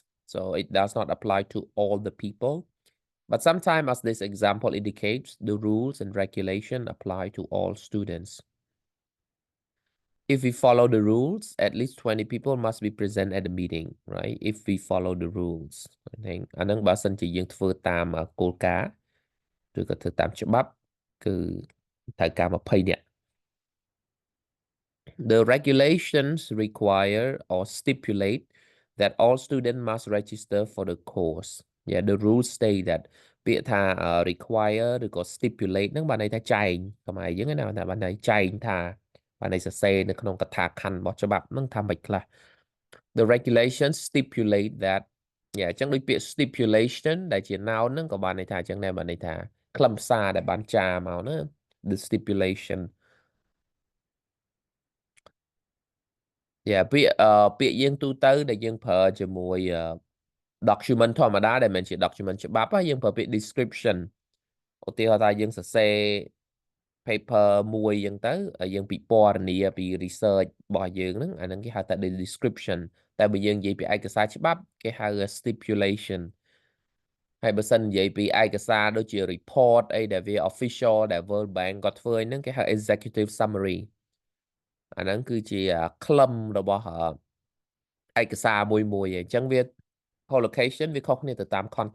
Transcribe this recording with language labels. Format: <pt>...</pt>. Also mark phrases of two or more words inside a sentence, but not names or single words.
<en>So it does not apply to all the people. But sometimes, as this example indicates, the rules and regulation apply to all students. If we follow the rules, at least 20 people must be present at the meeting, right? If we follow the rules.</en> <km>អាហ្នឹងបើសិនជាយើងធ្វើតាមគោលការណ៍ឬក៏ធ្វើតាមច្បាប់គឺត្រូវការ20នាក់</km> <en>The regulations require or stipulate that all students must register for the course. Yeah, the rules state that</en> <km>ពាក្យថា require ឬក៏ stipulate ហ្នឹងបានន័យថាចែងខ្មែរយើងណាបានន័យចែងថាបានន័យសរសេរនៅក្នុងកថាខណ្ឌរបស់ច្បាប់ហ្នឹងថាម៉េចខ្លះ</km> <en>The regulations stipulate that</en> <km>អញ្ចឹងដូចពាក្យ stipulation ដែលជា noun ហ្នឹងក៏បានន័យថាអញ្ចឹងដែរបានន័យថាខ្លឹមសារដែលបានចារមកណា</km> <en>the stipulation</en> <km>ពាក្យយើងទូទៅដែលយើងប្រើជាមួយ document ធម្មតាដែលមិនជា document ច្បាប់យើងប្រើពាក្យ description ឧទាហរណ៍ថាយើងសរសេរ paper មួយ អញ្ចឹងទៅយើងពិពណ៌នាពី research របស់យើងហ្នឹងអាហ្នឹងគេហៅថា description តែបើយើងនិយាយពីឯកសារច្បាប់គេហៅ stipulation ហើយបើសិននិយាយពីឯកសារដូចជា report អីដែលវា official ដែល World Bank គាត់ធ្វើហ្នឹងគេហៅ</km> <en>executive summary</en> <km>អាហ្នឹងគឺជាខ្លឹមរបស់ឯកសារមួយអញ្ចឹងវា collocation វាខុសគ្នាទៅតាម context</km>